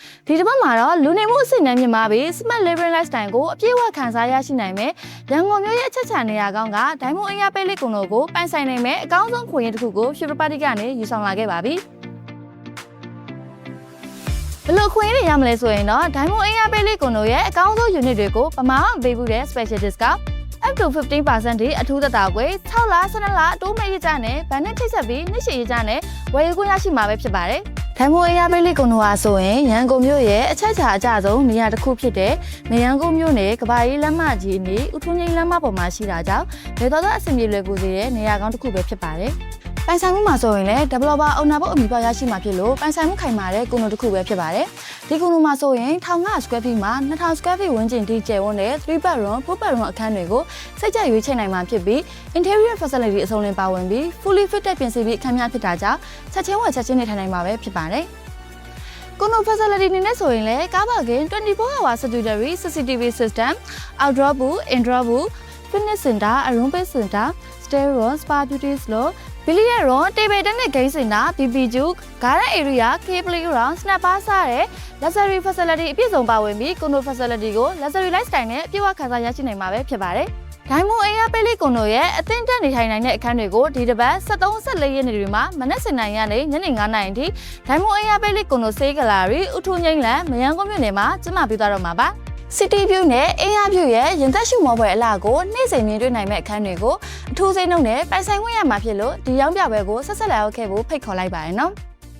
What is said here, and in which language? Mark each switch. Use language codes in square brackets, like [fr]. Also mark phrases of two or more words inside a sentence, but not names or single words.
[my] ဒီတစ်ပတ်မှာတော့လူနေမှုအဆင့်အတန်းမြင့်မားပြီး [en] Smart Living Lifestyle [my] ကိုအပြည့်အဝခံစားရရှိနိုင်မယ်။ရန်ကုန်မြို့ရဲ့အချက်ချာနေရာကောင်းကဒိုင်းမွန်အင်ယာပေးလေးကုံတို့ကိုပိုင်ဆိုင်နိုင်မယ်အကောင်းဆုံးခွင့်ရတစ်ခုကို Future Party ကနေယူဆောင်လာခဲ့ပါပြီ။ဘလို့ခွင့်ရရမလဲဆိုရင်တော့ဒိုင်းမွန်အင်ယာပေးလေးကုံတို့ရဲ့အကောင်းဆုံး unit တွေကိုပမာအောင်ပေးဖို့တဲ့ [en] special discount up to 15% [my] အထူးသက်သာကွယ်6လ12လအတိုးမဲ့ရကြ နဲ့ဗန်နဲ့ထိတ်ဆက်ပြီးနှစ်ရှည်ရကြနဲ့ဝယ်ယူခွင့်ရရှိမှာပဲဖြစ်ပါတယ်။ဒိုင်းမွန်အင်ယာပေးလေးကုံတို့ဟာဆိုရင်ရန်ကုန်မြို့ရဲ့အချက်ချာအကျဆုံးနေရာတစ်ခုဖြစ်တဲ့နေရန်ကုန်မြို့နယ်ကဘာရီလမ်းမကြီးအနီးဦးထွန်းငိမ့်လမ်းမပေါ်မှာရှိတာကြောင့်ဘယ်တော့အဆင်ပြေလွယ်ကူစေတဲ့နေရာကောင်းတစ်ခုပဲဖြစ်ပါတယ်။ပိုင်ဆိုင် မှုမှာဆိုရင်လည်း [en] developer owner [my] ဘုတ်အမိပေါက်ရရှိမှာဖြစ်လို့ပိုင်ဆိုင်မှုခိုင်မာတဲ့ကုံတို့တစ်ခုပဲဖြစ်ပါတယ်။ဒီကုံတို့မှာဆိုရင်1500 [en] square feet [my] မှာ2000 [en] square feet [my] ဝန်းကျင်ထိကျယ်ဝန်းတဲ့ [en] 3 bedroom 4 bedroom [my] အခန်းတွေကိုစိတ်ကြရွေးချယ်နိုင်မှာဖြစ်ပြီး interior facility အစုံလင်ပါဝင်ပြီး [en] fully fitted [my] ပြင်ဆင်ပြီးအခန်းများဖြစ်တာကြောင့်ချက်ချင်းဝယ်ချက်ချင်းနေထိုင်နိုင်မှာပဲဖြစ်ပါတယ်။ကုံတို့ facility နေနဲ့ဆိုရင်လည်းကားပါကင် [en] 24 hour statutory CCTV system outdoor pool indoor pool fitness center room based center stair room spa beauty salon billiard room table tennis game center BBQ garden area play playground snack bar စတဲ့ luxury facility [my] အပြည့်စုံပါဝင်ပြီးကုံတို့ facility ကို [en] luxury lifestyle [my] နဲ့အပြည့်အဝခံစားရရှိနိုင်မှာပဲဖြစ်ပါတယ်။ဒိုင်းမွန်အင်ယာပေးလေးကုံတို့ရဲ့အသင့်တက်နေထိုင်နိုင်တဲ့အခန်းတွေကိုဒီတစ်ပတ်73-14ရက်နေ့တွေမှာမနက်7:00 နာရီကနေညနေ9:00 နာရီအထိဒိုင်းမွန်အင်ယာပေးလေးကုံတို့ဆေးကလာရီဥထုံငိမ့်လန်မယန်းကုန်းမြို့နယ်မှာကျင်းပပေးသွားတော့မှာပါ။ [en] City View [my] နဲ့အင်ယာ View ရဲ့ရင်သက်ရှုမောပွဲအလားကိုနေ့စဉ်မြင်တွေ့နိုင်မဲ့အခန်းတွေကိုအထူးစိတ်နှုတ်နဲ့ပိုင်ဆိုင်ခွင့်ရမှာဖြစ်လို့ဒီရောင်းပြပွဲကိုဆက်ဆက်လာရောက်ခဲ့ဖို့ဖိတ်ခေါ်လိုက်ပါတယ်နော်။